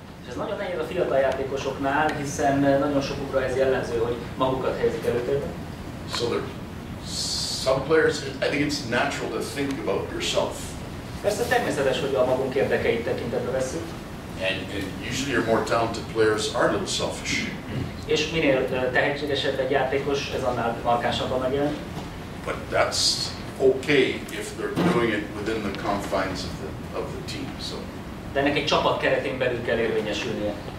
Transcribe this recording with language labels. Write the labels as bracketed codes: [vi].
[hu] És ez nagyon nehéz a fiatal játékosoknál, hiszen nagyon sokukra ez jellemző, hogy magukat helyezik előtérbe. [en] So there, some players, I think it's natural to think about yourself. [hu] Persze természetes, hogy a magunk érdekeit tekintetbe vesszük. [en] And usually your more talented players are a little selfish. [hu] És minél tehetségesebb egy játékos, ez annál markánsabban megjelenik. [en] But that's okay if they're doing it within the confines of the team. So [hu] De ennek egy csapat keretén belül kell érvényesülnie.